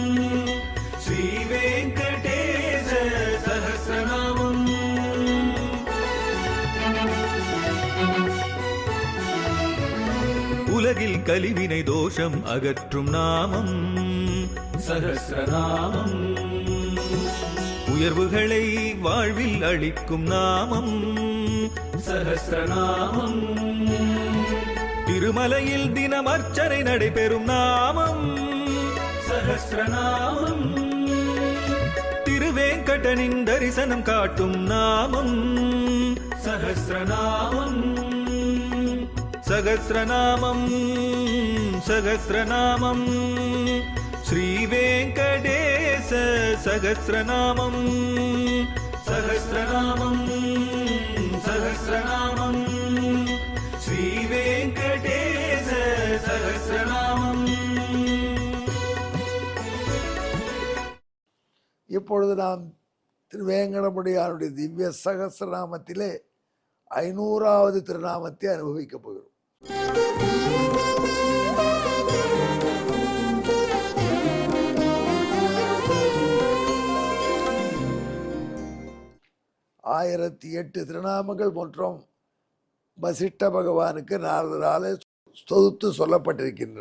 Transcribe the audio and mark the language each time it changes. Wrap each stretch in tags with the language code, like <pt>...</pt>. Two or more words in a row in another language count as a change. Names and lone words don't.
<sa>श्रीवेङ्कटेश सहस्रनामं</sa> <ta>உலகில் கலிவினை தோஷம் அகற்றும் நாமம் சஹஸ்ரநாமம். உயர்வுகளை வாழ்வில் அளிக்கும் நாமம் சஹஸ்ரநாமம். திருமலையில் தினம் அர்ச்சனை நடைபெறும் நாமம் சஹஸ்ரநாமம். திருவேங்கடனின் தரிசனம் காட்டும் நாமம் சஹஸ்ரநாமம்.</ta> <sa>सहस्रनामं सहस्रनामं श्रीवेङ्कटेश सहस्रनामं सहस्रनामं सहस्रनामं श्रीवेङ्कटेश सहस्रनामं.</sa> <ta>இப்பொழுது நாம் திருவேங்கடமுடியாருடைய திவ்ய சகஸ்ரநாமத்திலே 500வது திருநாமத்தை அனுபவிக்கப் போகிறோம். ஆயிரத்தி 8 திருநாமங்கள் மற்றும் வசிஷ்ட பகவானுக்கு நாரதரால் தொகுத்து சொல்லப்பட்டிருக்கின்றன.</ta>